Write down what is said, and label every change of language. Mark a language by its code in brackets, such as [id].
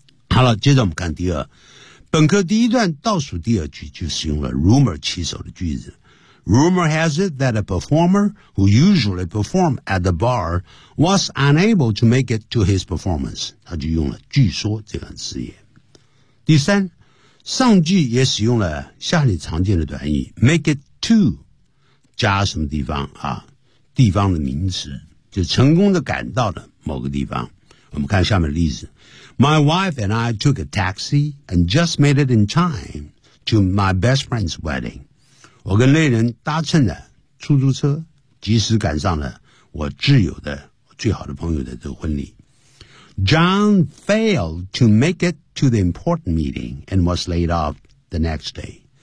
[zh] 好了，接着我们看第二，本课第一段倒数第二句就是用了 rumor 起手的句子。 [en] Rumor has it that a performer who usually performed at the bar was unable to make it to his performance. [zh] 他就用了据说这个词语。第三，上句也使用了下列常见的短语 make it to 加什么地方啊？地方的名词，就成功的赶到了某个地方。我们看下面的例子 [en] My wife and I took a taxi and just made it in time to my best friend's wedding. [zh] 我跟恋人搭乘了出租车，及时赶上了我挚友的最好的朋友的这个婚礼。 [en] John failed to make it to the important meeting and was laid off the next day.